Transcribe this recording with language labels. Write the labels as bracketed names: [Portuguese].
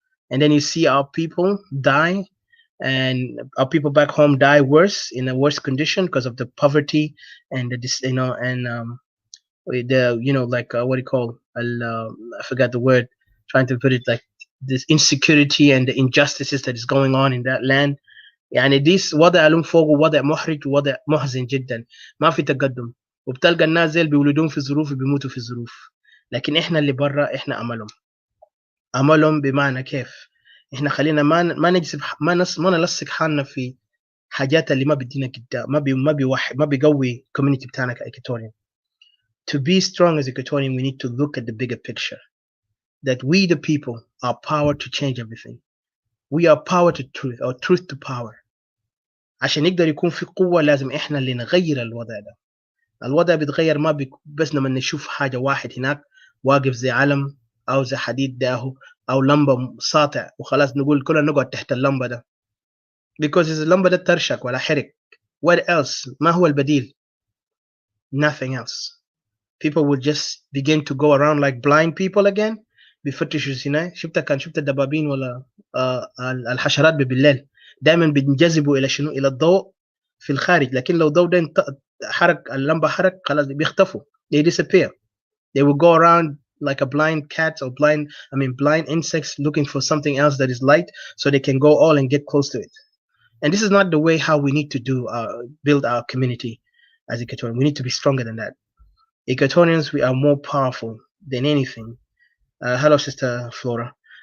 [English] And then you see our people die, and our people back home die worse in a worse condition because of the poverty and and the like what do you call I forgot the word, trying to put it like this insecurity and the injustices that is going on in that land. [Arabic] يعني ديس وضع لهم فوق وضع محرج ووضع محزن جدا، ما في تقدم، وبتلقى الناس زي اللي بيولدون في ظروف وبيموتوا في ظروف. لكن احنا اللي برا احنا املهم، املهم بمعنى كيف؟ احنا خلينا ما نجسب ما نلصق حالنا في حاجات اللي ما بيدينا قدام، ما بيوحد ما بيقوي community بتاعنا كإيكواتوريان. [English] To be strong as Equatorian, we need to look at the bigger picture. That we, the people, are power to change everything. We are power to truth, or truth to power. [Arabic] عشان يقدر يكون في قوة لازم إحنا اللي نغير الوضع ده. الوضع بيتغير ما بس لما نشوف حاجة واحد هناك واقف زي علم أو زي حديد ده أو لمبة ساطع وخلاص نقول كلنا نقعد تحت اللمبة ده. Because اللمبة ده ترشق ولا حرق. [English] What else? [Arabic] ما هو البديل? [English] Nothing else. People will just begin to go around like blind people again. [Arabic] بيفتشوا هنا شفت الدبابين ولا الحشرات بالليل دائما بينجذبوا الى شنو؟ الى الضوء في الخارج. لكن لو الضوء ده حرق اللمبه حرق خلاص بيختفوا. [English] They disappear. They will go around like a blind cat or blind insects looking for something else that is light so they can go all and get close to it. And this is not the way how we need to build our community as Equatorians. We need to be stronger than that. Equatorians, we are more powerful than anything. Hello, Sister Flora.